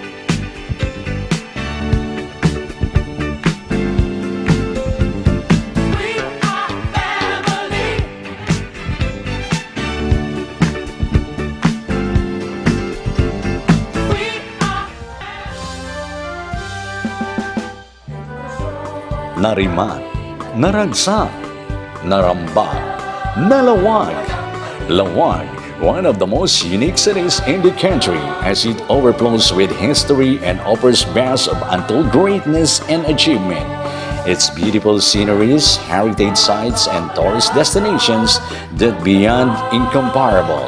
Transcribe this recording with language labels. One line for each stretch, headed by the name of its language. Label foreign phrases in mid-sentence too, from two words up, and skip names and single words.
English: We are family. We are
Iloko: Nariman, naragsak, narambak, nalawag.
English: Lawag, one of the most unique cities in the country as it overflows with history and offers vast of untold greatness and achievement. Its beautiful sceneries, heritage sites, and tourist destinations that beyond incomparable.